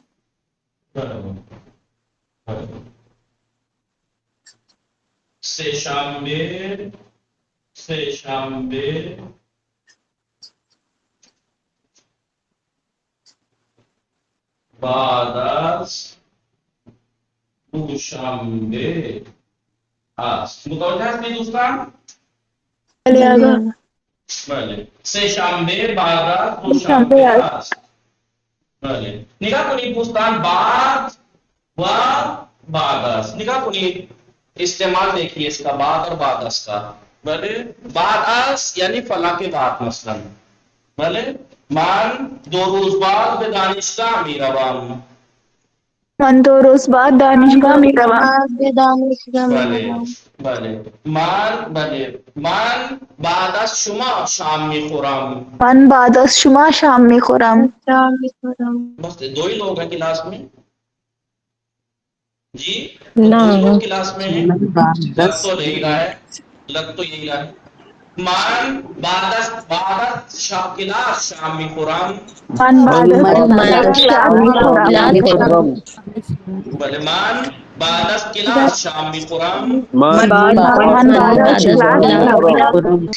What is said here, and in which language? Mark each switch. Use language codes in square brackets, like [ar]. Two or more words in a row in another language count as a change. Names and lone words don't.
[fa] سه شنبه بعد از دوشنبه است. متوجه هستی دوستان؟ بله. سه شنبه بعد از دوشنبه است. بله. نگاه کنید دوستان، بعد و بعد از. نگاه کنید [ur] استعمال دیکھیے اس کا، بعد اور [fa] بعد از [ur] کا. [fa] بله. بعد از [ur] یعنی فلاں کے بعد مثلا. [fa] بله. من دو روز بعد به دانشگاه میروم. من 2 روز بعد دانشگاه میروم. بعد به دانشگاه بله میروم. بله. من بعد از شما شام میخورم. من بعد از شما شام میخورم. شام میخورم. [ur] بس دو ہی لوگ ہیں کلاس میں. جی نہ دو ہی لوگ کلاس میں ہیں. لگ تو یہی رہا ہے، لگ تو یہی رہا ہے. [fa] من بعد از کلاس شام میخورم. من بعد از شام میخورم. بله. من بعد از کلاس شام میخورم. من بعد از کلاس